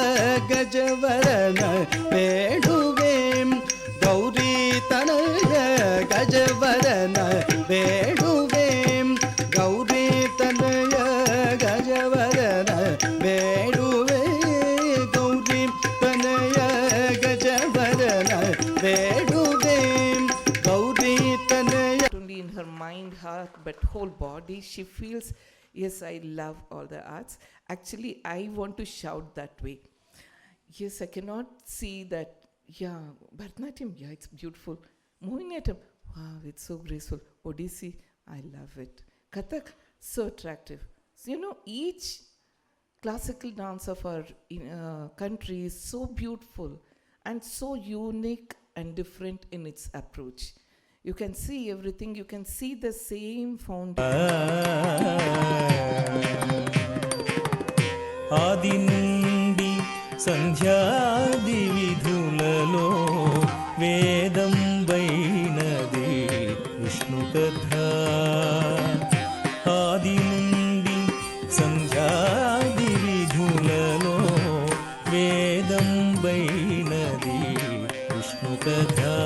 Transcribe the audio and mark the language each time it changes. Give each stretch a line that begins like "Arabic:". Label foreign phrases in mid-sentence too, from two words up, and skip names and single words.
Kannada: ಗಜವರನ ಬೇಡುವೆಂ ಗೌರೀತನಯ ಗಜವರನ ಬೇಡುವೆಂ ಗೌರೀತನಯ ಗಜವರನ ಬೇಡುವೆ ಗೌರೀತನಯ ಗಜವರನ ಬೇಡುವೆಂ ಗೌರೀತನಯ.
English: Only in her mind, heart, but whole body she feels, yes, I love all the arts. Actually, I want to shout that way. Yes, I cannot see that. Yeah, Bharatanatyam, yeah, it's beautiful. Mohiniyattam, wow, it's so graceful. Odissi, I love it. Kathak, so attractive. So, each classical dance of our country is so beautiful and so unique and different in its approach. You can see everything, you can see the same
Telugu: ఆది నుండి సంధ్యాది విధులలో వేదం వైనది విష్ణు కథ. ఆది నుండి సంధ్యాది విధులలో వేదం వైనది విష్ణు కథ.